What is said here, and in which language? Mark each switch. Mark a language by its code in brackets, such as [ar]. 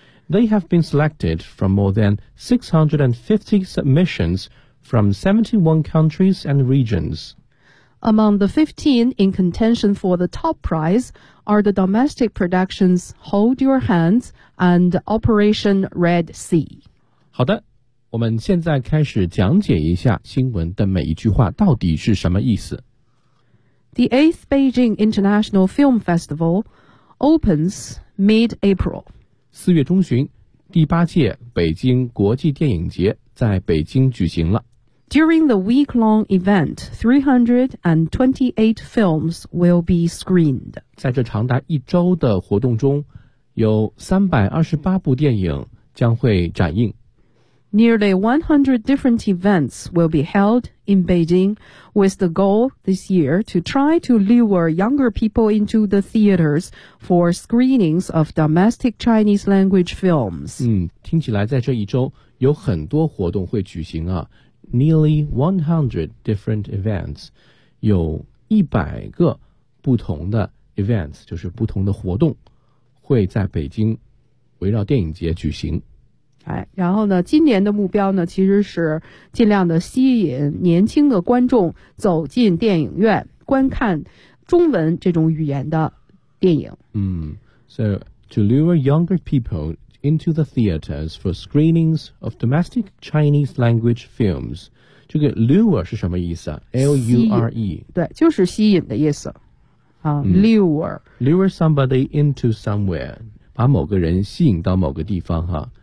[en] They have been selected from more than 650 submissions from 71 countries and regions. Among the 15 in contention for the top prize are the domestic productions Hold Your Hands and Operation Red Sea. [zh] 好的，我们现在开始讲解一下新闻的每一句话到底是什么意思。 [en] The 8th Beijing International Film Festival opens mid-April. [zh] 4月中旬，第八届北京国际电影节在北京举行了。 [en] During the week-long event, 328 films will be screened. [zh] 在这长达一周的活动中，有328部电影将会展映。 [en] Nearly 100 different events will be held in Beijing with the goal this year to try to lure younger people into the theaters for screenings of domestic Chinese language films. [zh] 听起来在这一周有很多活动会举行啊。 [en] Nearly 100 different events, [zh] 有100个不同的 events, 就是不同的活动会在北京围绕电影节举行。然后呢，今年的目标呢，其实是尽量的吸引年轻的观众走进电影院，观看中文这种语言的电影。 [en] So to lure younger people into the theaters for screenings of domestic Chinese language films. [zh] 这个 lure 是什么意思啊 ？L-U-R-E，对，就是吸引的意思。lure。 [en] Lure somebody into somewhere， [zh] 把某个人吸引到某个地方哈。